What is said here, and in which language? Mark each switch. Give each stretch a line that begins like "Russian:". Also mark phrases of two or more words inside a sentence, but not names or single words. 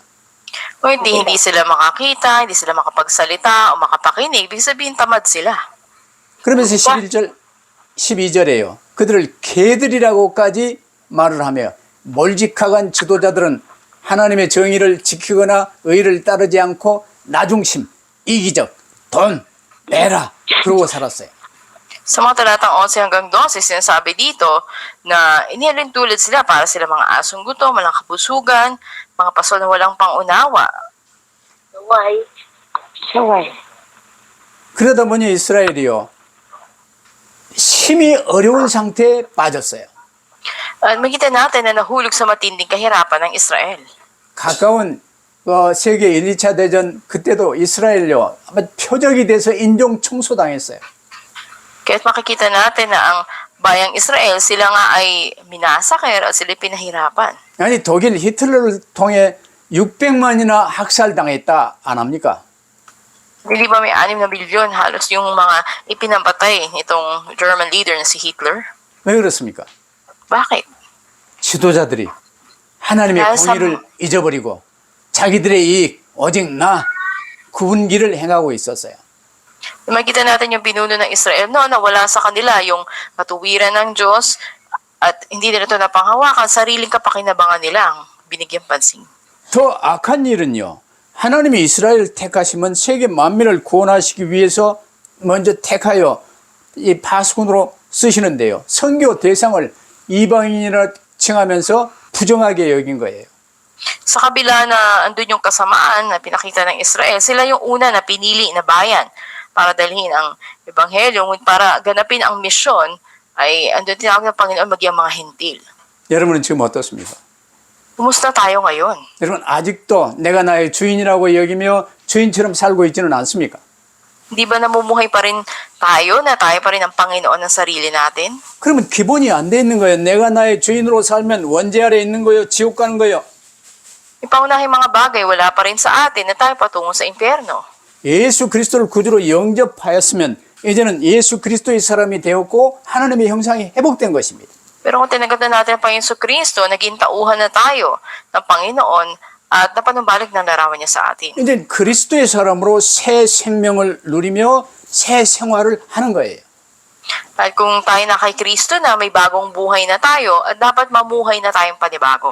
Filipino: O hindi sila makakita, hindi sila makapagsalita o makapakinig, ibig sabihin tamad sila.
Korean: 그러면서 11절, 12절에요. 그들을 개들이라고까지 말을 하며 몰직하간 지도자들은 하나님의 정의를 지키거나 의를 따르지 않고 나중심, 이기적, 돈, 내라 그러고 살았어요.
Filipino: Sa mga talatang 11 hanggang 12, sinasabi dito na inihalin tulad sila para sila mga asong gutom, walang kabusugan, mga paso na walang pangunawa.
Korean: 그러다 보니 이스라엘이요, 심히 어려운 상태에 빠졌어요.
Filipino: At makita natin na nahulog sa matinding kahirapan ng Israel.
Korean: 가까운 세계 1, 2차 대전 그때도 이스라엘요, 아마 표적이 돼서 인종 청소당했어요.
Filipino: Kaya't makikita natin na ang bayang Israel, sila nga ay minasakir at sila pinahirapan.
Korean: 아니 독일 히틀러를 통해 600만이나 학살당했다 안 합니까?
Filipino: Hindi ba may 6 na milyon halos yung mga ipinampatay nitong
English: German leader
Filipino: na si Hitler?
Korean: 왜 그렇습니까?
Filipino: Bakit?
Korean: 지도자들이 하나님의 공의를 잊어버리고 자기들의 이익 오직 나 구분기를 행하고 있었어요.
Filipino: Makita natin yung pinuno ng Israel noon na wala sa kanila yung katuwiran ng Diyos at hindi nila ito napanghawakan, sariling kapakinabangan nila ang binigyang pansin.
Korean: 더 악한 일은요, 하나님이 이스라엘을 택하시면 세계 만민을 구원하시기 위해서 먼저 택하여 이 파수꾼으로 쓰시는데요. 선교 대상을 이방인이라 칭하면서 부정하게 여긴 거예요.
Filipino: Sa kabila na andun yung kasamaan na pinakita ng Israel, sila yung una na pinili na bayan para dalhin ang ebanghelyo, ngunit para ganapin ang misyon ay andun tinawag ng Panginoon maging mga hintil.
Korean: 여러분은 지금 어떻습니까?
Filipino: Kumusta tayo ngayon?
Korean: 여러분 아직도 내가 나의 주인이라고 여기며 주인처럼 살고 있지는 않습니까?
Filipino: Hindi ba namumuhay pa rin tayo na tayo pa rin ang Panginoon ng sarili natin?
Korean: 그러면 기본이 안 돼 있는 거예요. 내가 나의 주인으로 살면 원죄 아래 있는 거예요. 지옥 가는 거예요.
Filipino: Yung pangunahing mga bagay, wala pa rin sa atin na tayo patungo sa impyerno.
Korean: 예수 그리스도를 구주로 영접하였으면 이제는 예수 그리스도의 사람이 되었고 하나님의 형상이 회복된 것입니다.
Filipino: Pero kung tinanggap na natin ang Panginoon Kristo, naging tauhan na tayo ng Panginoon at napanumbalik ng larawan niya sa atin.
Korean: 이제 그리스도의 사람으로 새 생명을 누리며 새 생활을 하는 거예요.
Filipino: At kung tayo na kay Kristo na may bagong buhay na tayo, at dapat mamuhay na tayong panibago.